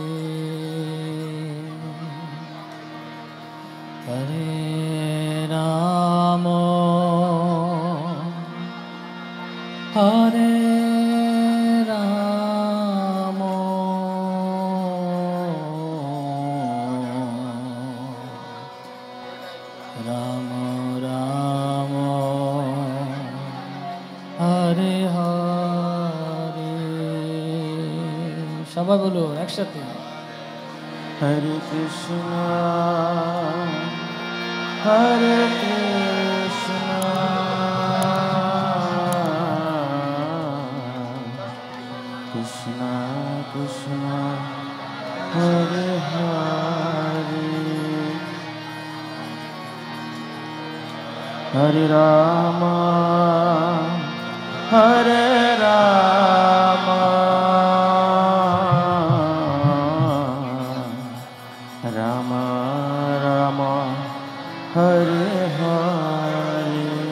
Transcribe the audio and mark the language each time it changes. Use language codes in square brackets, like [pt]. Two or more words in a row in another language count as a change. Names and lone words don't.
[sa] हरे राम, हरे राम, राम राम, हरे हरे. [bn] সবাই বলো একসাথে, [sa] হরে কৃষ্ণ হরে কৃষ্ণ কৃষ্ণ কৃষ্ণ হরে হরে, হরে রাম হরে রাম, রাম রাম হরে হরে,